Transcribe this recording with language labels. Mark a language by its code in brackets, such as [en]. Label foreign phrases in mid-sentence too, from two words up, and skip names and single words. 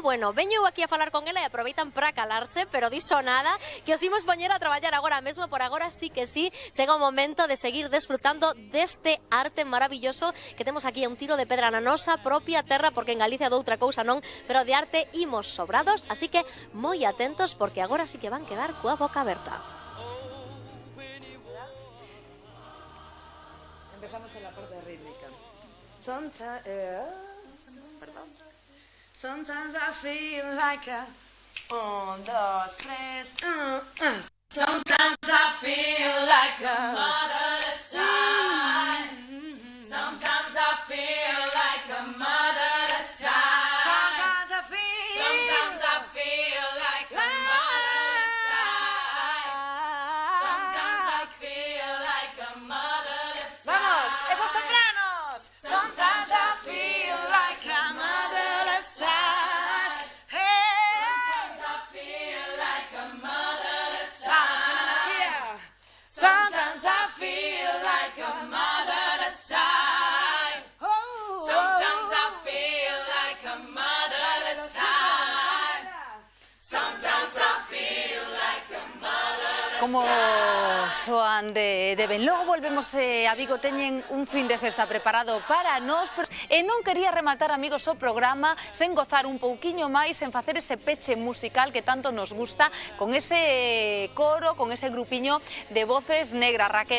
[gl] Bueno, veño aquí a falar con ela e aproveitan para calarse, pero diso nada, que os imos poñer a traballar agora mesmo, por agora sí que sí, chega o momento de seguir desfrutando deste arte maravilloso que temos aquí a un tiro de pedra na nosa propia terra, porque en Galicia doutra cousa non, pero de arte imos sobrados, así que moi atentos, porque agora sí que van quedar coa boca aberta. [es] Empezamos en la parte rítmica. [en] Sometimes I feel like a 1, 2, 3. Sometimes I feel like a motherless child. Sometimes I feel like a motherless child. Sometimes I feel like a motherless child. Sometimes I feel like a motherless child. [es] ¡Vamos! ¡Esos sopranos! [en] Sometimes I feel like a motherless child. Hey! Sometimes I feel like a motherless child. Sometimes I feel like a motherless child. Sometimes I feel like a motherless child. Sometimes I feel like a motherless child. [gl] Como soan de ben. Logo volvemos a Vigo, teñen un fin de festa preparado para nós, e non quería rematar, amigos, o programa sen gozar un pouquiño máis, sen facer ese peche musical que tanto nos gusta, con ese coro, con ese grupiño de voces negras, Raquel.